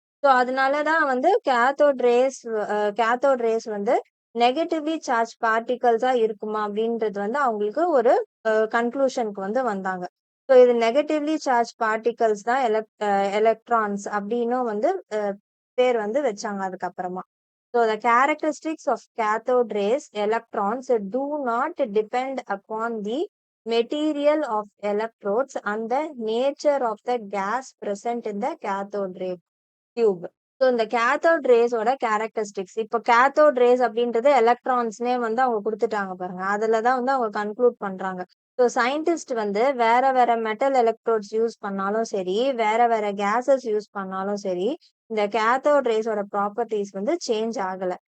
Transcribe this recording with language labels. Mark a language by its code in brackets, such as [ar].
[ta] So அதனாலதான் வந்து cathode race வந்து நெகட்டிவ்லி சார்ஜ் பார்ட்டிகல்ஸா இருக்குமா அப்படின்றது வந்து அவங்களுக்கு ஒரு கன்க்ளூஷனுக்கு வந்து வந்தாங்க. ஸோ இது நெகட்டிவ்லி சார்ஜ் பார்ட்டிகல்ஸ் தான் எலக்ட்ரான்ஸ் அப்படின்னும் வந்து பேர் வந்து வச்சாங்க அதுக்கப்புறமா. [en] So the characteristics of cathode rays electrons do not depend upon the material of electrodes and the nature of the gas present in the cathode ray tube. [ta] So இந்த cathode ரேஸோட characteristics, இப்போ cathode race அப்படின்றது எலக்ட்ரான்ஸ்னே வந்து அவங்க கொடுத்துட்டாங்க பாருங்க, அதுலதான் வந்து அவங்க கன்க்ளூட் பண்றாங்க. ஸோ சயின்டிஸ்ட் வந்து வேற வேற மெட்டல் எலக்ட்ரோட்ஸ் யூஸ் பண்ணாலும் சரி, வேற வேற கேசஸ் யூஸ் பண்ணாலும் சரி, இந்த கேத்தோட் ரேஸோட ப்ராப்பர்ட்டிஸ் வந்து சேஞ்ச் ஆகல.